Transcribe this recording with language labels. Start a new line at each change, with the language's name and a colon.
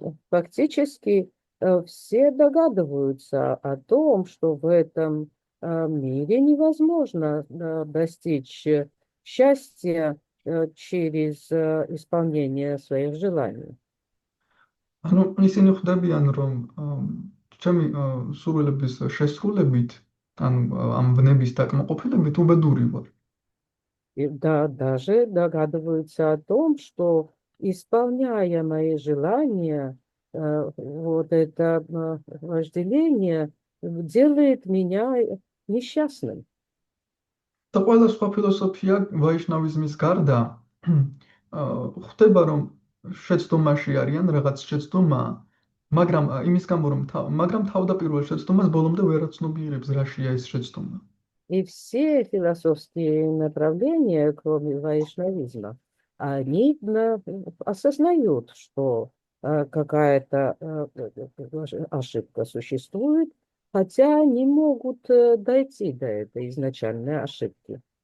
Russian: Фактически все догадываются о том, что в этом мире невозможно достичь счастья через исполнение своих желаний.
Georgian: ანუ ისინი ხვდებიან, რომ ჩემი სურვილების შესრულებით, ანუ ამ ვნების დაკმაყოფილებით უბედური ვარ.
Russian: И да, даже догадываются о том, что исполняя мои желания, вот это вожделение делает меня несчастным.
Georgian: და ყველა სხვა ფილოსოფია ვაიშნავიზმის გარდა ხვდება, რომ შეცდომაში არიან, რაღაც შეცდომაა, მაგრამ იმის გამო, რომ მაგრამ თავდაპირველ შეცდომას боломდე ვერ აცნობიერებს, რაშია ეს შეცდომა.
Russian: И все философские направления, кроме вайшнавизма, они осознают, что какая-то ошибка существует, хотя не могут дойти до этой изначальной ошибки.